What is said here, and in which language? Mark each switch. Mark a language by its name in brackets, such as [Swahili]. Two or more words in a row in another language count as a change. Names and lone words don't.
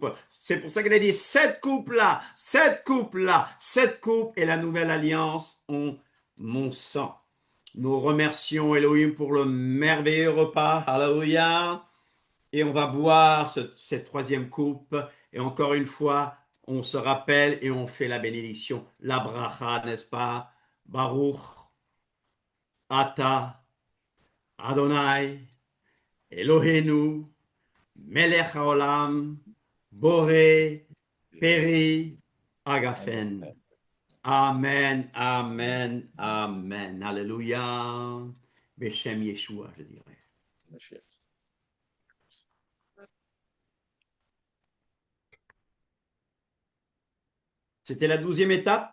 [French] C'est pour ça qu'il a dit cette coupe-là, cette coupe-là, cette coupe et la nouvelle alliance ont mon sang. Nous remercions Elohim pour le merveilleux repas. Alléluia. Et on va boire cette 3e coupe. Et encore une fois, on se rappelle et on fait la bénédiction, la bracha, n'est-ce pas? [Hebrew] ברוך אתה אדוני אלוהינו מלך העולם בורא פרי הגפן. [French] Amen, amen, amen. Alléluia. [Hebrew] בשם ישוע, [French] je dirais. C'était la 12e étape.